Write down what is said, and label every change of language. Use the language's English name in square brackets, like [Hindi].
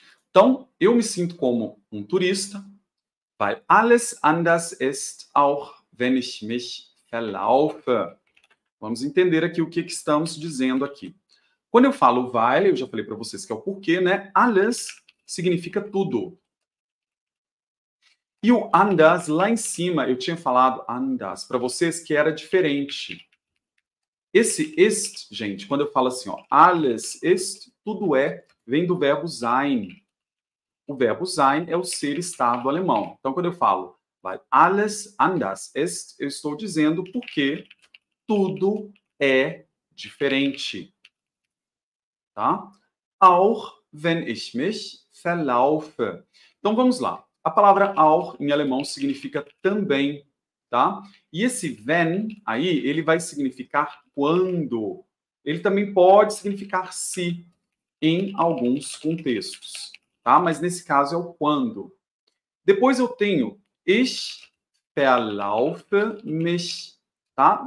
[Portuguese] Então, eu me sinto como um turista, [German] weil alles anders ist, auch wenn ich mich verlaufe. [Portuguese] Vamos entender aqui o que estamos dizendo aqui. Quando eu falo weil, eu já falei para vocês que é o porquê, né? Alles significa tudo. E o anders, lá em cima, eu tinha falado anders para vocês que era diferente. Esse ist, gente, quando eu falo assim, ó, alles ist, tudo é, vem do verbo sein. O verbo sein é o ser estar do alemão. Então, quando eu falo [German] weil alles anders ist, [Portuguese] eu estou dizendo porque tudo é diferente. Tá? [German] Auch wenn ich mich verlaufe. [Portuguese] Então, vamos lá. A palavra auch em alemão significa também, tá? E esse wenn aí, ele vai significar quando. Ele também pode significar se em alguns contextos, tá? Mas nesse caso é o quando. Depois eu tenho [German] ich verlaufe mich, [Portuguese] tá?